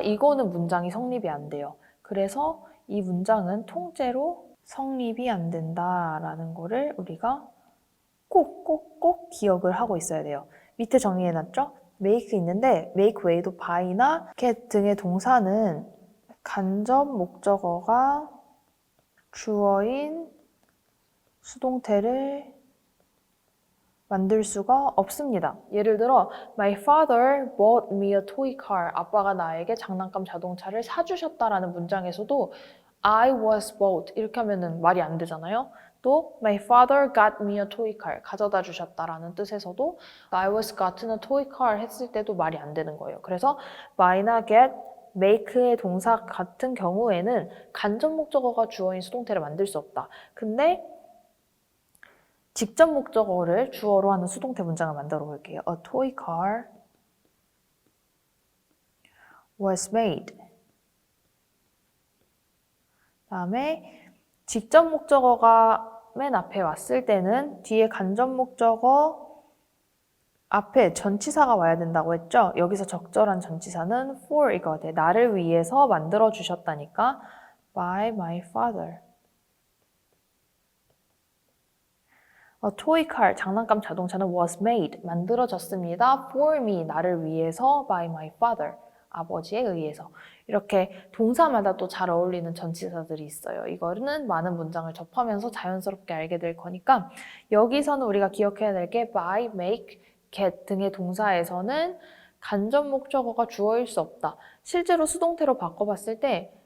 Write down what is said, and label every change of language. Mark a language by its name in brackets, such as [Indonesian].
[Korean] 이거는 문장이 성립이 안 돼요. 그래서 이 문장은 통째로 성립이 안 된다라는 거를 우리가 꼭 기억을 하고 있어야 돼요. 밑에 정리해놨죠? make 있는데 make 외에도 by나 get 등의 동사는 간접 목적어가 주어인 수동태를 만들 수가 없습니다. 예를 들어 [English] My father bought me a toy car. [Korean] 아빠가 나에게 장난감 자동차를 사주셨다라는 문장에서도 [English] I was bought [Korean] 이렇게 하면은 말이 안 되잖아요. 또 [English] My father got me a toy car. [Korean] 가져다 주셨다라는 뜻에서도 [English] I was gotten a toy car [Korean] 했을 때도 말이 안 되는 거예요. 그래서 buy나 get, make의 동사 같은 경우에는 간접 목적어가 주어인 수동태를 만들 수 없다. 근데 직접 목적어를 주어로 하는 수동태 문장을 만들어 볼게요. [English] A toy car was made. [Korean] 다음에 직접 목적어가 맨 앞에 왔을 때는 뒤에 간접 목적어 앞에 전치사가 와야 된다고 했죠? 여기서 적절한 전치사는 for 이거 돼. 나를 위해서 만들어 주셨다니까 [English] by my father. toy car, [Korean] 장난감 자동차는 [English] was made, [Korean] 만들어졌습니다. [English] for me, [Korean] 나를 위해서 [English] by my father, [Korean] 아버지에 의해서. 이렇게 동사마다 또 잘 어울리는 전치사들이 있어요. 이거는 많은 문장을 접하면서 자연스럽게 알게 될 거니까 여기서는 우리가 기억해야 될 게 by, make, get 등의 동사에서는 간접 목적어가 주어일 수 없다. 실제로 수동태로 바꿔봤을 때